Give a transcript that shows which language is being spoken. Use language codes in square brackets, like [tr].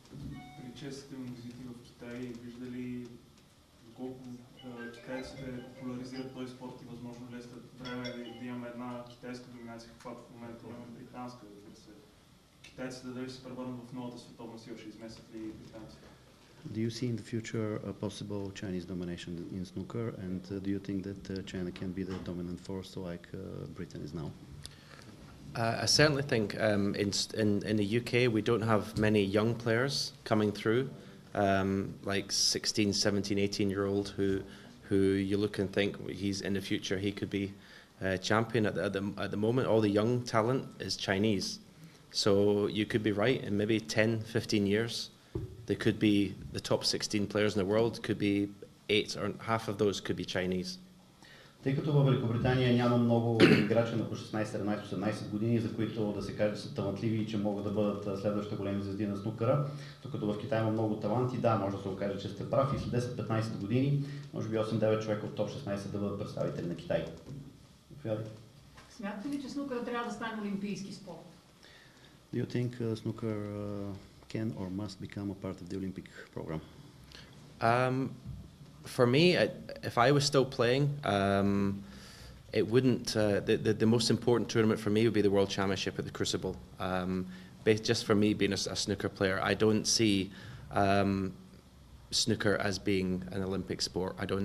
[bg] При честите му визити в Китай, виждали колко китайците популяризират този спорт и възможно ли след време да имаме една китайска доминация, каквато в момента имаме британска, разбира се. Китайците дали се превърнат в новата световна сила, ще изместят ли британците? [en] Do you see in the future a possible Chinese domination in snooker, and do you think that China can be the dominant force like Britain is now? I certainly think in the UK we don't have many young players coming through, like 16, 17, 18-year-old who you look and think he's in the future he could be champion. At the moment all the young talent is Chinese, so you could be right, in maybe 10, 15 years they could be the top 16 players in the world, could be 8 or half of those could be Chinese. [bg] Тъй като във Великобритания няма много играчи на по 16, 17, 18 години, за които да се каже, че са талантливи и че могат да бъдат следващите големи звезди на снукъра, докато в Китай има много таланти, да, може да се окаже, че сте прав и след 10-15 години, може би 8-9 човека от топ 16 да бъдат представители на Китай. Смятате ли, че снукъра трябва да стане олимпийски спорт? [en] Do you think snooker can or must become a part of the Olympic program? For me, if I was still playing, it wouldn't. The most important tournament for me would be the World Championship at the Crucible. Just for me being a snooker player, I don't see snooker as being an Olympic sport.